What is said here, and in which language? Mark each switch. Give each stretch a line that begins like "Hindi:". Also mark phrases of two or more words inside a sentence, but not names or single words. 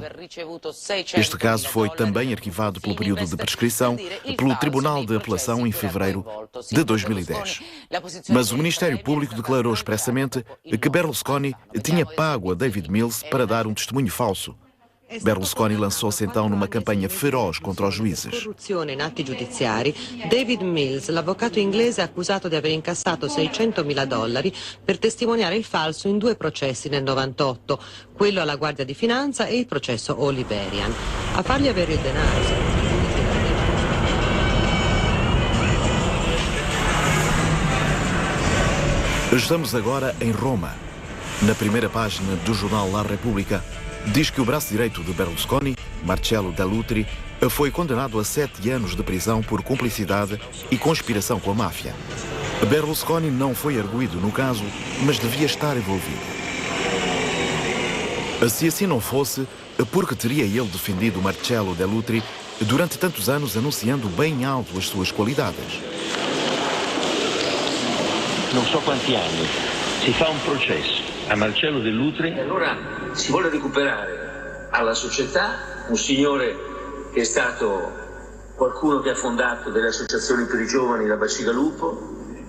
Portuguese: Este caso foi também arquivado pelo período de prescrição pelo Tribunal de Apelação em fevereiro de 2010. Mas o Ministério Público declarou expressamente que Berlusconi tinha pago a David Mills para dar um testemunho falso. Berlusconi lançou-se então numa campanha feroz contra os juízes.
Italian: Corruzione in atti giudiziari, David Mills, l'avvocato inglese, è accusato di aver incassato $600.000 per testimoniare il falso in 2 processi nel 98, quello alla Guardia di Finanza e il processo Oliverian. A fargli avere il denaro.
Portuguese: Estamos agora em Roma. Na primeira página do jornal La Repubblica, diz que o braço direito de Berlusconi, Marcello Dell'Utri, foi condenado a 7 anos de prisão por cumplicidade e conspiração com a máfia. Berlusconi não foi arguido no caso, mas devia estar envolvido. Se assim não fosse, porque teria ele defendido Marcello Dell'Utri durante tantos anos, anunciando bem alto as suas qualidades?
Italian: Non so quanti anni, si fa un processo a Marcello Dell'Utri. E allora si vuole recuperare alla società un signore che è stato qualcuno che ha fondato delle associazioni per i giovani, la Bacigalupo,